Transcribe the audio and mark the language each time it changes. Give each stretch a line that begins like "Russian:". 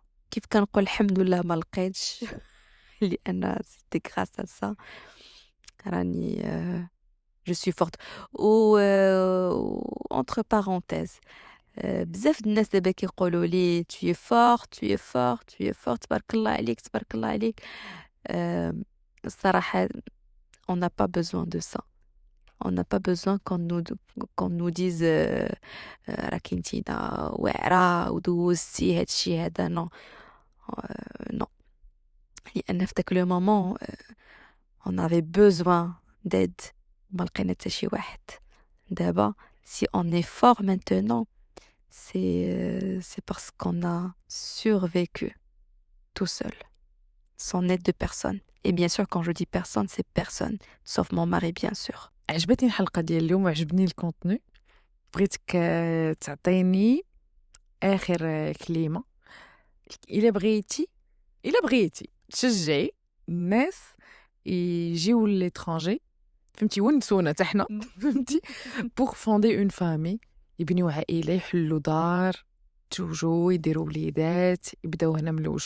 Arabic: كيف كنقول الحمد لله ما لقيتش لأن
French: c'était grâce à ça
Arabic: راني
French: je suis forte.
Arabic: و
French: entre parenthèses
Arabic: بزاف د الناس دابا كيقولوا لي
French: tu es fort tu es fort
Arabic: tu es fort تبارك الله عليك تبارك الله عليك. الصراحة
French: on n'a pas besoin de ça. On n'a pas besoin qu'on nous dise
Arabic: راكي نتينا واعرة ودوزتي هادشي هذا نو نو. لأن في داك لو مومون
French: on avait besoin d'aide
Arabic: ما لقينا حتى شي واحد. دابا
French: si on est fort maintenant c'est parce qu'on a survécu tout seul sans aide de personne. Et bien sûr quand je dis personne c'est personne sauf mon mari bien sûr.
Arabic: عجبتني الحلقة ديال اليوم وعجبني الكونتنو. بغيتك تعطيني آخر كلمة إلا بغيتي تشجعي الناس يجيو لl'étranger، فهمتي، ونسونا حتى حنا فهمتي،
French: pour fonder une famille،
Arabic: يبنيو عائلة، يحلوا دار، يتزوجوا، يديروا وليدات، يبداو هنا من الأول.